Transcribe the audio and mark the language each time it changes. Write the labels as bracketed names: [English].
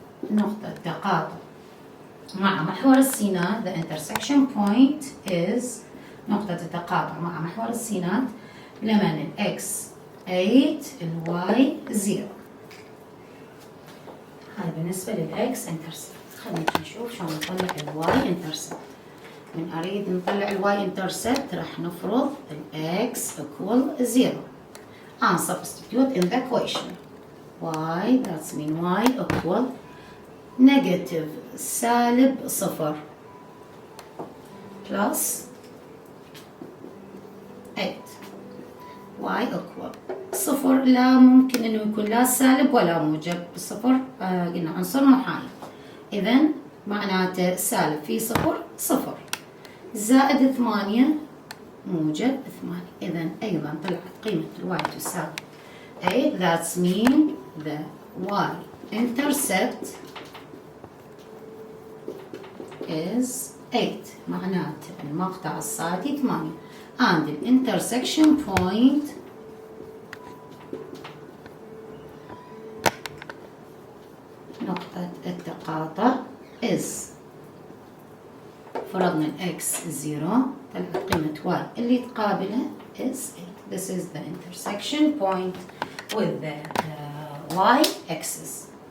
[Arabic] نقطة التقاطع مع محور السينات [English] the intersection point is [Arabic] نقطة التقاطع مع محور السينات لمن ال x 8 ال y 0. هذا بالنسبة لل x intercept. خلينا نشوف شلون نطلع ال y intercept. من أريد نطلع ال [English] y intercept [Arabic] راح نفرض ال [English] x equal 0 and substitute in the equation. y that's mean y equal negative [Arabic] سالب [English] 0 plus 8. y equal [Arabic] الصفر لا ممكن انه يكون لا سالب ولا موجب. الصفر قلنا عنصر محايد، اذا معناته سالب في صفر صفر، زائد 8 موجب 8. اذا ايضا طلعت قيمة الواي تساوي 8. [English] That's mean the y intercept is 8. [Arabic] معناته المقطع الصادي 8 [English] and the intersection point [Arabic] نقطة التقاطع is، فرضنا x 0 طلعت قيمة y اللي تقابلها is 8. [English] This is the intersection point with the y axis.